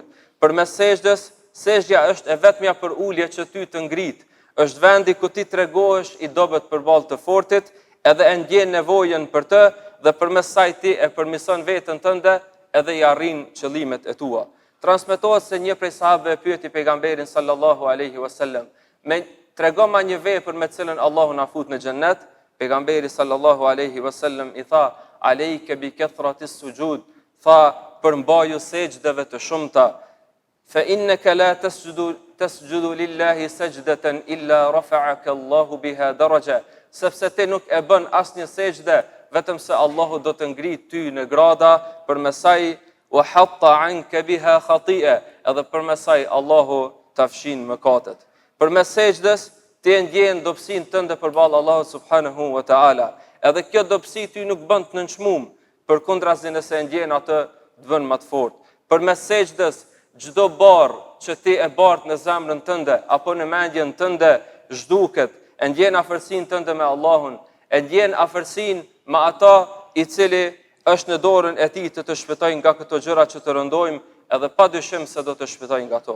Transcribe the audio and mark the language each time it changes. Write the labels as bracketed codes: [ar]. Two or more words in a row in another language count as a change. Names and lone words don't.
[sq] Përmes sejdës, sejdja është e vetmja për ulje që ty të ngrit, është vendi ku ti tregohesh I dobët përballë të fortit, edhe e ndjen nevojën për të dhe përmes saj ti e përmirëson veten tënde edhe I arrin qëllimet e tua. Transmetohet se një prej sahabëve pyeti pejgamberin [ar] صلى الله عليه وسلم, [sq] tregom ma një vepër me cilën Allahu na fut në xhennet. [ar] Pejgamberi صلى الله عليه وسلم [sq] I tha, [ar] عليك بكثرة السجود, [sq] tha përmbaju sejdëve të shumta, [ar] فإنك لا تسجد تسجد لله سجدة إلا رفعك الله بها درجة, [sq] sepse ti nuk e bën asnjë sejdë vetëm se Allahu do të ngrit ty në grada përmes saj, [ar] وحط عنك بها خطيئة, [sq] edhe përmes saj Allahu ta fshin mëkatet. Përmes sejdës ti e ndjen dobësinë tënde përballë Allahut [ar] سبحانه وتعالى. [sq] Edhe kjo dobësi ty nuk bën të nënçmuar, përkundrazi nëse e ndjen atë të vën më të fortë. Përmes sejdës çdo barr që ti e bart në zemrën tënde apo në mendjen tënde zhduket, e ndjen afërsinë tënde me Allahun, e ndjen afërsinë me ata i cili është në dorën e tij të shpëtojë nga këto gjëra që të rëndojmë, edhe padyshim se do të shpëtojë nga to.